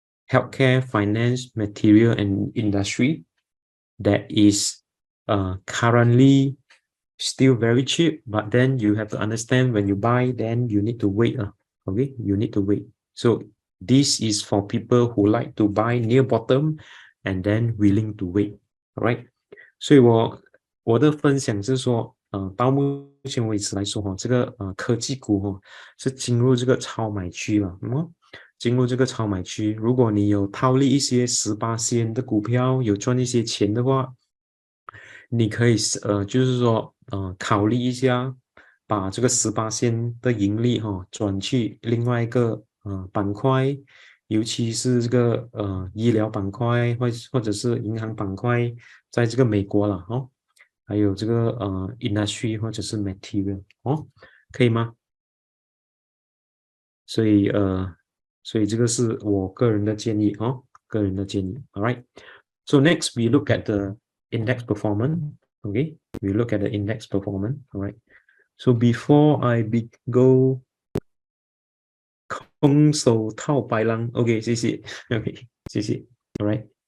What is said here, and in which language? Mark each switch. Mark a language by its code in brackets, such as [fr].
[en] healthcare, finance, material, and industry that is currently still very cheap, but then you have to understand when you buy, then you need to wait. Okay, you need to wait. So this is for people who like to buy near bottom and then willing to wait. All right. [zh] 所以我的分享是说，到目前为止来说哈，这个科技股哈是进入这个超买区了，进入这个超买区，如果你有套利一些18仙的股票，有赚一些钱的话，你可以就是说考虑一下，把这个18仙的盈利转去另外一个板块，尤其是这个医疗板块或者是银行板块，在这个美国了还有这个industry 或者是 material 可以吗？所以这个是我个人的建议个人的建议。 [en] All right. So next we look at the index performance. Okay, we look at the index performance. All right. So before I go [zh] 空手套白狼 [en] ，OK， [zh] 谢谢 [en] ，OK， 谢谢 ，All right.